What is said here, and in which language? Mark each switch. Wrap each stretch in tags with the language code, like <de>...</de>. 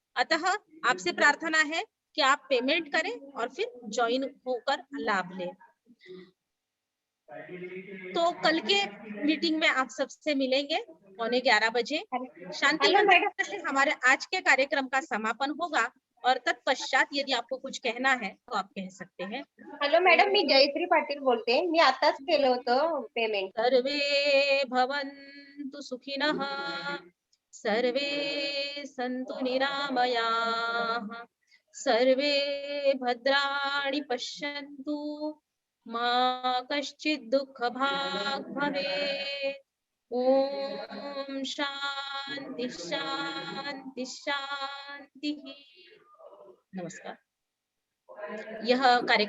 <hi>अतः आपसे प्रार्थना है कि आप पेमेंट करें और फिर ज्वाइन होकर लाभ लें। तो कल के मीटिंग में आप सबसे मिलेंगे 11:15 बजे। शांति मंत्र से हमारे आज के कार्यक्रम का समापन होगा और तत्पश्चात यदि आपको कुछ कहना है तो आप कह सकते हैं।</hi> <mr>हॅलो मॅडम, मी जयश्री पाटील बोलते, मी आताच केलं होतं पेमेंट।</mr> <sa>सर्वे भवन्तु सुखिनः, सर्वे सन्तु निरामयाः, सर्वे भद्राणि पश्यन्तु, मा कश्चित् दुःखभाग् भवेत्। ओम शांति शांति शांति।</sa> <hi>नमस्कार। यह कार्यक्रम</hi>